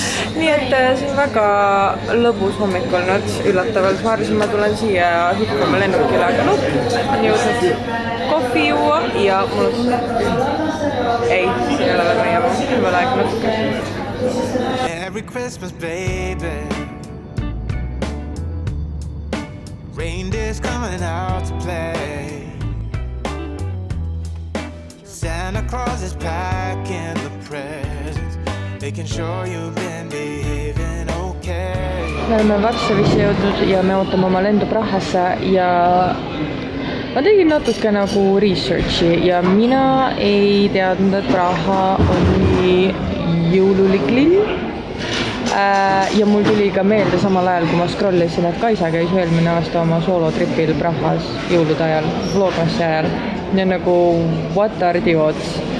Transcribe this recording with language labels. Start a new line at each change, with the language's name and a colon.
Estonian: Nii et see on väga lõbus hommik olnud, üllatavalt. Ma arvasin, ma tulen siia hüppama lennukile, aga on jõudnud kohvi juua ja mul on tunne. Ei, see ei ole veel meie jaama, veel aeg natuke.
English: Every Christmas, baby, reindeer's coming out to play. Santa Claus is packing the presents, making sure you've been behaving okay.
Estonian: Me oleme Varssavisse jõudnud ja me ootame oma lendu Prahasse ja ma tegin natuke nagu researchi ja mina ei teadnud, et Praha on nii jõululik linn. Ja mul tuli ka meelde samal ajal, kui ma scrollisin, et Kaisa käis eelmine aasta oma soolotripil Prahas jõulude ajal, vlogmassi ajal. Ja nagu
English: what are the odds?